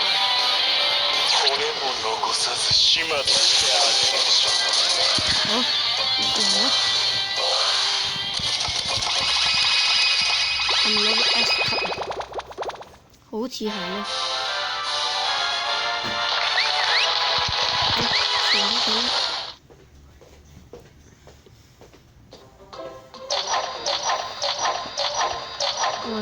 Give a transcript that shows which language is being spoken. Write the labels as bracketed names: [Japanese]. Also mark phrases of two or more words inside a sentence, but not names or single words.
[Japanese] 骨も残さず始末してあげましょう。 [Cantonese] 好，嚟啦！係咪攞個 S 級啊？好似係咧。傳得到。哇！